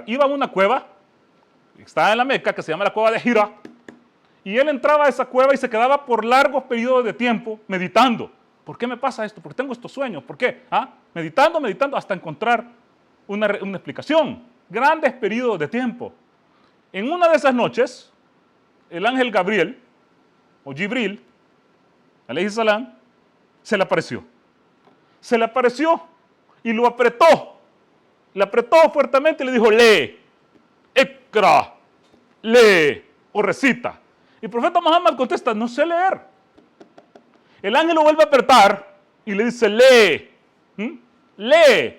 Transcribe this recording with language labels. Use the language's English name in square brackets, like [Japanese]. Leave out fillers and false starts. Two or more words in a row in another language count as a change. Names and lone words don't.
[Spanish] Iba a una cueva, estaba en la Meca, que se llama la cueva de Hira, y él entraba a esa cueva y se quedaba por largos periodos de tiempo meditando. ¿Por qué me pasa esto? ¿Por qué tengo estos sueños? ¿Por qué? Meditando, hasta encontrar una explicación. Grandes periodos de tiempo. En una de esas noches, el ángel Gabriel, o Jibril, [Arabic] عليه السلام, [Spanish] se le apareció. Se le apareció y lo apretó. Le apretó fuertemente y le dijo, lee, ikra, lee o recita. Y el profeta Muhammad contesta, no sé leer. El ángel lo vuelve a apretar y le dice, lee, lee.